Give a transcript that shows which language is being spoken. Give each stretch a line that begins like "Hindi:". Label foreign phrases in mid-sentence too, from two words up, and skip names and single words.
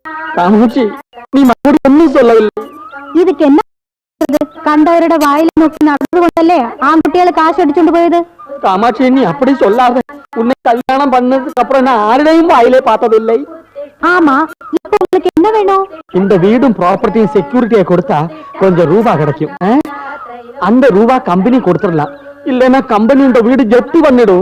Malayalam: കാമുച്ചി നീ മറുപടി ഒന്നും சொல்லவில்லை. ഇതൊക്കെ എന്നാ കണ്ടവരുടെ വായിൽ നോക്കി നടന്നതുകൊണ്ടല്ലേ ആൺകുട്ടികളെ കാശ് അടിച്ചോണ്ട് പോയത്?
Tamil: காமாட்சி நீ அப்படி சொல்லாத. உன்னை கல்யாணம் பண்ணதுக்கு அப்புறம் நான் யாருடையும் வாயிலே பார்த்ததில்லை. ஆமா, இப்போ உங்களுக்கு என்ன வேணும்? இந்த வீடும் ப்ராப்பர்ட்டியும் செக்யூரிட்டியை கொடுத்தா கொஞ்சம் ரூபா கிடைக்கும். அந்த ரூபா கம்பெனி கொடுத்துடலாம். இல்லைன்னா கம்பெனி இந்த வீடு ஜப்தி பண்ணிடும்.